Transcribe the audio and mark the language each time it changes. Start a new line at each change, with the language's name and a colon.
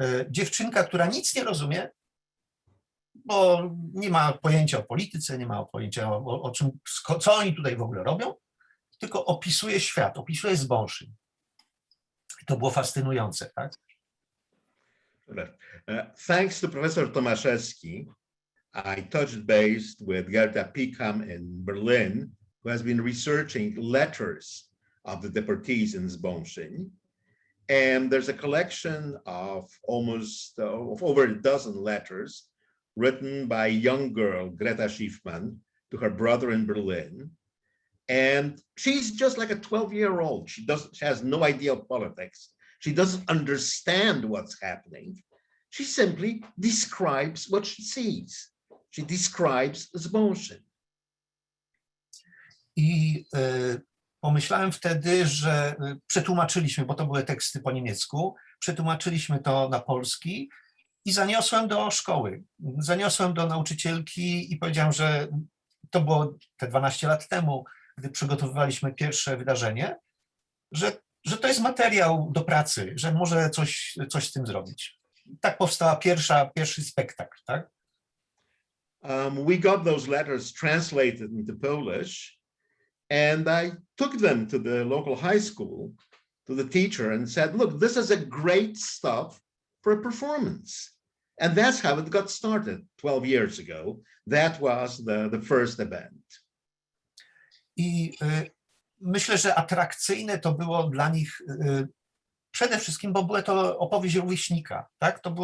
Polish: Dziewczynka, która nic nie rozumie, bo nie ma pojęcia o polityce, nie ma pojęcia o czym, co oni tutaj w ogóle robią, tylko opisuje świat, opisuje Zbąszyn. To było fascynujące, tak?
English: Thanks to Professor Tomaszewski, I touched base with Gerda Pickham in Berlin, who has been researching letters of the deportees in Zbąszyn. And there's a collection of of over a dozen letters written by a young girl, Greta Schiffman, to her brother in Berlin. And she's just like a 12-year-old. She has no idea of politics. She doesn't understand what's happening. She simply describes what she sees. She describes Zbąszyn.
Polish: I pomyślałem wtedy, że przetłumaczyliśmy, bo to były teksty po niemiecku, przetłumaczyliśmy to na polski i zaniosłem do szkoły. Zaniosłem do nauczycielki i powiedziałem, że to było te 12 lat temu, gdy przygotowywaliśmy pierwsze wydarzenie, że to jest materiał do pracy, że może coś z tym zrobić. Tak powstała pierwszy spektakl, tak?
English: We got those letters translated into Polish, and I took them to the local high school, to the teacher, and said, look, this is a great stuff for a performance. And that's how it got started 12 years ago. That was the first event.
Polish: I myślę, że atrakcyjne to było dla nich przede wszystkim, bo była to opowieść rówieśnika, tak?